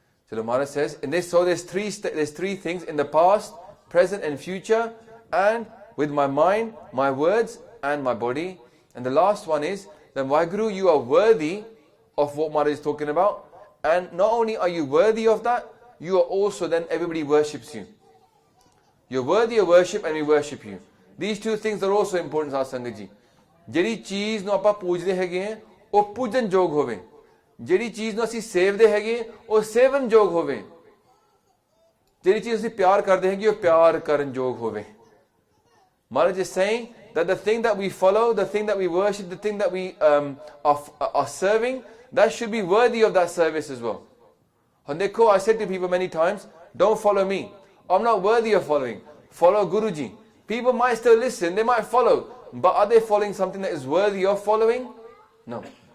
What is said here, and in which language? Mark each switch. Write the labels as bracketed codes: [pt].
[en] So the Maharaj says, in this, so there's three things in the past, present and future, and with my mind, my words, and my body. And the last one is, then Waheguru, you are worthy of what Maharaj is talking about. And not only are you worthy of that, you are also, then everybody worships you. You're worthy of worship and we worship you. These two things are also important, Sat Sangat ji. [pa] ਜਿਹੜੀ ਚੀਜ਼ ਨੂੰ ਆਪਾਂ ਪੂਜਦੇ ਹੈਗੇ ਆ ਉਹ ਪੂਜਨ ਯੋਗ ਹੋਵੇ, ਜਿਹੜੀ ਚੀਜ਼ ਨੂੰ ਅਸੀਂ ਸੇਵਦੇ ਹੈਗੇ ਉਹ ਸੇਵਨ ਯੋਗ ਹੋਵੇ, ਜਿਹੜੀ ਚੀਜ਼ ਅਸੀਂ ਪਿਆਰ ਕਰਦੇ ਹੈਗੇ ਉਹ ਪਿਆਰ ਕਰਨ ਯੋਗ ਹੋਵੇ. [en] Maharaj is saying that the thing that we follow, the thing that we worship, the thing that we are serving, that should be worthy of that service as well. And dekho, I said to people many times, don't follow me. I'm not worthy of following. Follow Guruji. People might still listen, they might follow, but are they following something that is worthy of following? No.